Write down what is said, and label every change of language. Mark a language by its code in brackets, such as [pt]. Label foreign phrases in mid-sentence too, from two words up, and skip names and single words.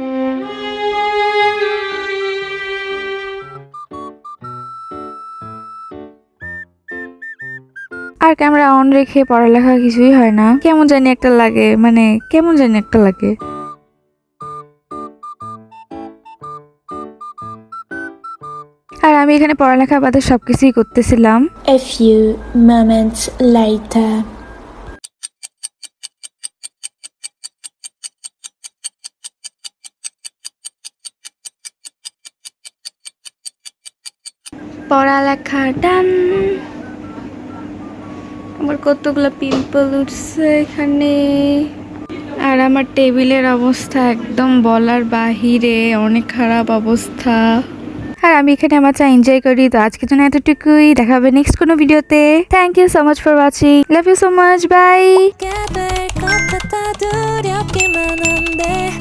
[bn] আর ক্যামেরা অন রেখে পড়ালেখা কিছুই হয় না, কেমন জানি একটা লাগে, মানে কেমন জানি একটা লাগে। আর আমি এখানে পড়ালেখা বাদে সবকিছুই করতেছিলাম। [en] A few moments later. [bn] পড়ালেখা ডান। আমার কতগুলো পিম্পল উঠছে এখানে। আর আমার টেবিলের অবস্থা একদম বলার বাহিরে, অনেক খারাপ অবস্থা। আর আমি এখানে আমার চা এনজয় করি। তো আজকের জন্য এতটুকুই, দেখা হবে নেক্সট কোনো ভিডিওতে। [en] Thank you so much for watching, love you so much, bye. [ko] 될것 같아 두렵기만 한데